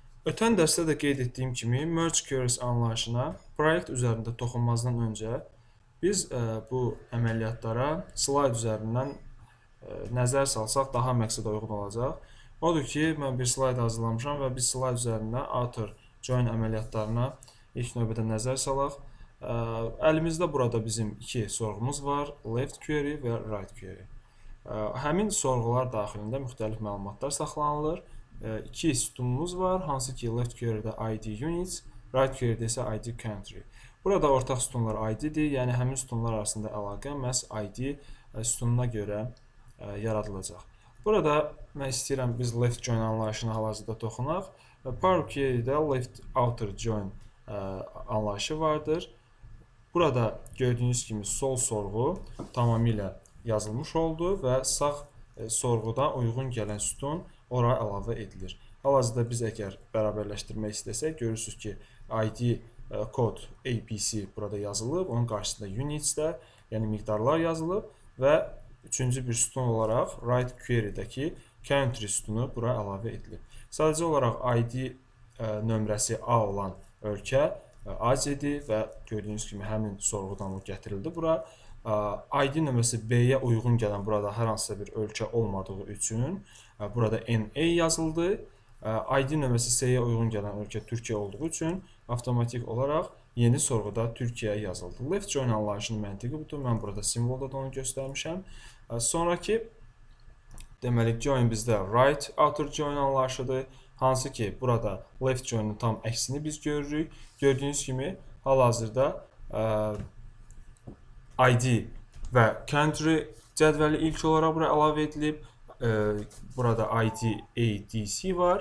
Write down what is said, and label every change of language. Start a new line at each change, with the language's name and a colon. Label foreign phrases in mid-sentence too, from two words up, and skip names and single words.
Azerbaijani: Ötən dərsdə də qeyd etdiyim kimi,
English: merge queries
Azerbaijani: anlayışına proyekt üzərində toxunmazdan öncə biz bu əməliyyatlara slayd üzərindən nəzər salsaq daha məqsədə uyğun olacaq. Odur ki, mən bir slayd hazırlamışam və biz slayd üzərində
English: outer join
Azerbaijani: əməliyyatlarına ilk növbədə nəzər salaq. Əlimizdə burada bizim iki sorğumuz var,
English: left query
Azerbaijani: və
English: right query.
Azerbaijani: Həmin sorğular daxilində müxtəlif məlumatlar saxlanılır. İki sütunumuz var, hansı ki
English: left query'də ID units, right query'də
Azerbaijani: isə
English: ID country.
Azerbaijani: Burada ortaq sütunlar ID-dir, yəni həmin sütunlar arasında əlaqə məhz ID sütununa görə yaradılacaq. Burada mən istəyirəm biz
English: left join
Azerbaijani: anlayışına hal-hazırda toxunaq. Power query'də
English: left outer join
Azerbaijani: anlayışı vardır. Burada gördüyünüz kimi sol sorğu tamamilə yazılmış oldu və sağ sorğuda uyğun gələn sütun ora əlavə edilir. Hal-hazırda biz əgər bərabərləşdirmək istəsək, görürsünüz ki, ID kod ABC burada yazılıb, onun qarşısında units də, yəni miqdarlar yazılıb və üçüncü bir sütun olaraq
English: right query'dəki
Azerbaijani: country sütunu bura əlavə edilib. Sadəcə olaraq ID nömrəsi A olan ölkə AZ-dir və gördüyünüz kimi həmin sorğudan o gətirildi bura. ID nömrəsi B-yə uyğun gələn burada hər hansısa bir ölkə olmadığı üçün burada NA yazıldı. ID nömrəsi C-yə uyğun gələn ölkə Türkiyə olduğu üçün avtomatik olaraq yeni sorğuda Türkiyə yazıldı.
English: Left join
Azerbaijani: anlayışının məntiqi budur. Mən burada simvolda da onu göstərmişəm. Sonraki deməli join bizdə
English: right outer join
Azerbaijani: anlayışıdır. Hansı ki burada
English: left join'un
Azerbaijani: tam əksini biz görürük. Gördüyünüz kimi hal-hazırda ID və country cədvəli ilk olaraq bura əlavə edilib. Burada ID ADC var.